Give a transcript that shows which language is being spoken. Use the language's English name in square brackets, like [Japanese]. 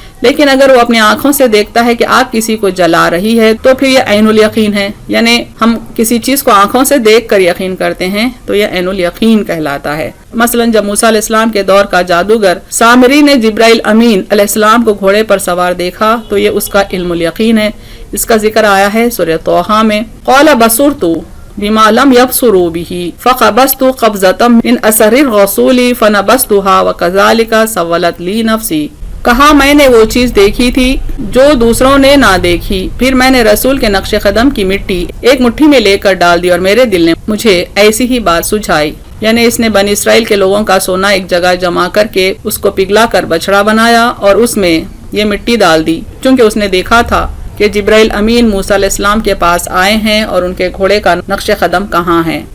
[Urdu] لیکن اگر وہ اپنی آنکھوں سے دیکھتا ہے کہ آگ کسی کو جلا رہی ہے تو پھر یہ عین الیقین ہے. یعنی ہم کسی چیز کو آنکھوں سے دیکھ کر یقین کرتے ہیں تو یہ عین الیقین کہلاتا ہے. مثلا جب موسیٰ علیہ السلام کے دور کا جادوگر سامری نے جبرائیل امین علیہ السلام کو گھوڑے پر سوار دیکھا تو یہ اس کا علم الیقین ہے. اس کا ذکر آیا ہے سورہ طٰہٰ میں، [Arabic] قال بصرت بما لم يبصروا به فقبضت قبضة من اثر الرسول فنبذتها وكذلك سولت لي نفسي. [Urdu] کہا میں نے وہ چیز دیکھی تھی جو دوسروں نے نہ دیکھی، پھر میں نے رسول کے نقش قدم کی مٹی ایک مٹھی میں لے کر ڈال دی اور میرے دل نے مجھے ایسی ہی بات سجھائی. یعنی اس نے بنی اسرائیل کے لوگوں کا سونا ایک جگہ جمع کر کے اس کو پگھلا کر بچڑا بنایا اور اس میں یہ مٹی ڈال دی، چونکہ اس نے دیکھا تھا کہ جبرائیل امین موسیٰ علیہ السلام کے پاس آئے ہیں اور ان کے گھوڑے کا نقش قدم کہاں ہے.